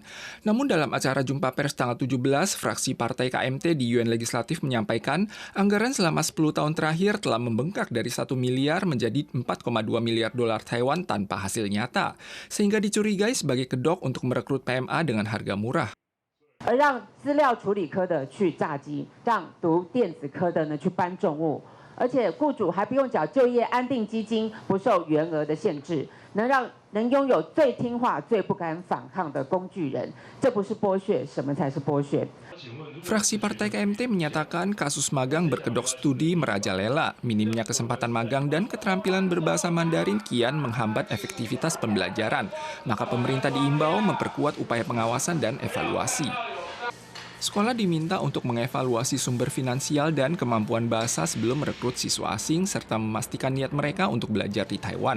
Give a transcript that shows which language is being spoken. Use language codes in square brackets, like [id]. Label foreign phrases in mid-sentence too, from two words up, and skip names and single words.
[id] Namun dalam acara jumpa pers tanggal 17, fraksi Partai KMT di UN Legislatif menyampaikan anggaran selama 10 tahun terakhir telah membengkak dari 1 miliar menjadi 4,2 miliar dolar Taiwan tanpa hasil nyata, sehingga dicurigai sebagai kedok untuk merekrut PMA dengan harga murah. [zh] 而让资料处理科的去炸鸡，让读电子科的呢去搬重物。而且雇主还不用缴就业安定基金，不受员额的限制，能拥有最听话、最不敢反抗的工具人，这不是剥削，什么才是剥削？ [id] Fraksi Partai KMT menyatakan kasus magang berkedok studi merajalela, minimnya kesempatan magang dan keterampilan berbahasa Mandarin kian menghambat efektivitas pembelajaran. Maka pemerintah diimbau memperkuat upaya pengawasan dan evaluasi. Sekolah diminta untuk mengevaluasi sumber finansial dan kemampuan bahasa sebelum merekrut siswa asing serta memastikan niat mereka untuk belajar di Taiwan.